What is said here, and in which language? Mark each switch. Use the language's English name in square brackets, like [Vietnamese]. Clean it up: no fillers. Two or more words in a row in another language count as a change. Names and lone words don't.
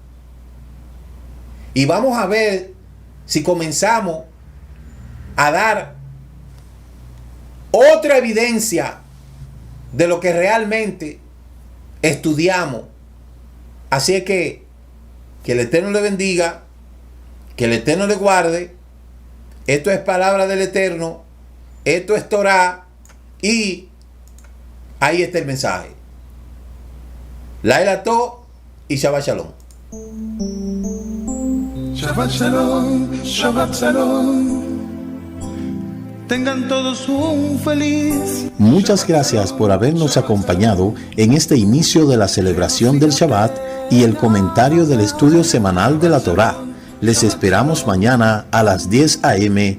[Spanish] Y vamos a ver si comenzamos a dar otra evidencia de lo que realmente estudiamos. Así es que el Eterno le bendiga, que el Eterno le guarde. Esto es palabra del Eterno, esto es Torah y ahí está el mensaje. [Hebrew] לילה טוב y שבת שלום. שבת שלום, שבת שלום. [Spanish] Tengan todos un feliz. Muchas gracias por habernos acompañado en este inicio de la celebración del Shabbat y el comentario del estudio semanal de la Torá. Les esperamos mañana a las 10 a.m.